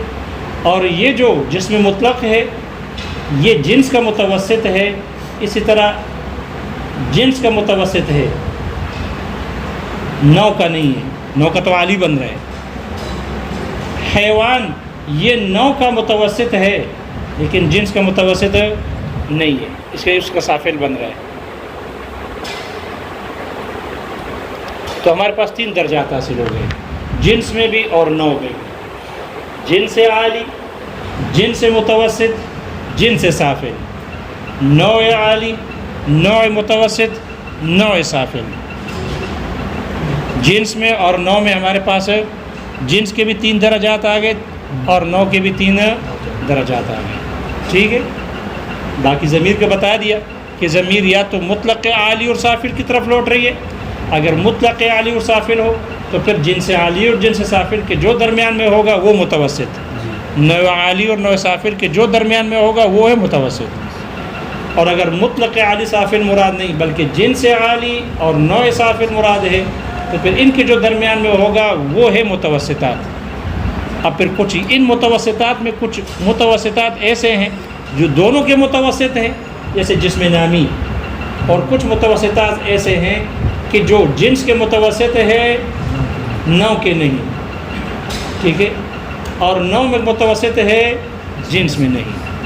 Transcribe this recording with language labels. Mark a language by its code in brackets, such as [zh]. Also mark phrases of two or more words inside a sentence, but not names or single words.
[ur] اور یہ جو جسم مطلق ہے یہ جنس کا متوسط ہے، اسی طرح جنس کا متوسط ہے، نوع کا نہیں ہے، نوع کا تو عالی بن رہا ہے۔ حیوان یہ نوع کا متوسط ہے لیکن جنس کا متوسط نہیں ہے، اس کا سافل بن رہا ہے۔ تو ہمارے پاس 3 درجات حاصل ہو گئے، جنس میں بھی اور نوع میں بھی، جنس عالی، جنس متوسط، جنس سافل، نوع عالی، نوع متوسط، نوع سافل۔ جنس میں اور نوع میں ہمارے پاس جنس کے بھی 3 درجات آ گئے اور نوع کے بھی 3 درجات آ گئے، ٹھیک ہے۔ باقی ضمیر کا بتا دیا کہ ضمیر یا تو مطلق عالی اور سافل کی طرف لوٹ رہی ہے، اگر مطلق عالی اور سافل ہو تو پھر جنس عالی اور جنس سافل کے جو درمیان میں ہوگا وہ متوسط، نوع عالی اور نوع سافل کے جو درمیان میں ہوگا وہ ہے متوسط۔ اور اگر مطلق عالی سافل مراد نہیں بلکہ جنس عالی اور نوع سافل مراد ہے تو پھر ان کے جو درمیان میں ہوگا وہ ہے متوسطات۔ اب پھر کچھ ان متوسطات میں کچھ متوسطات ایسے ہیں جو دونوں کے متوسط ہیں جیسے جسم نامی، اور کچھ متوسطات ایسے ہیں کہ جو جنس کے متوسط ہے، نوع کے نہیں، ٹھیک ہے، اور نوع میں متوسط ہے، جنس میں نہیں۔